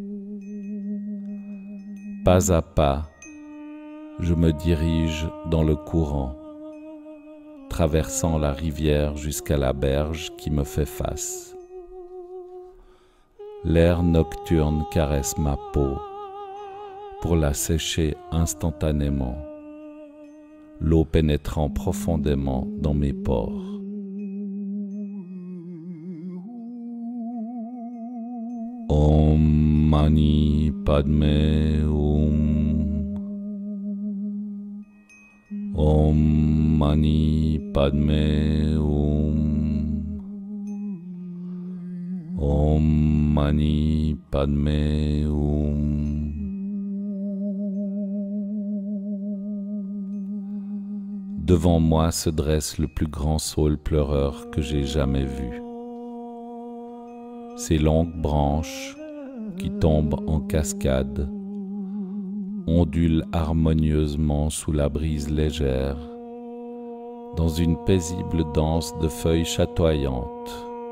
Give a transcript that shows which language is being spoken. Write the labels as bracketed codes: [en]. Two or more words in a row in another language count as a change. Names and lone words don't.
[fr] Pas à pas, je me dirige dans le courant, traversant la rivière jusqu'à la berge qui me fait face. L'air nocturne caresse ma peau pour la sécher instantanément, l'eau pénétrant profondément dans mes pores. [sa] Om Mani Padme Hum. Om Mani Padme Hum. Om Mani Padme Hum. [fr] Devant moi se dresse le plus grand saule pleureur que j'ai jamais vu. Ses longues branches, qui tombent en cascade, ondulent harmonieusement sous la brise légère, dans une paisible danse de feuilles chatoyantes.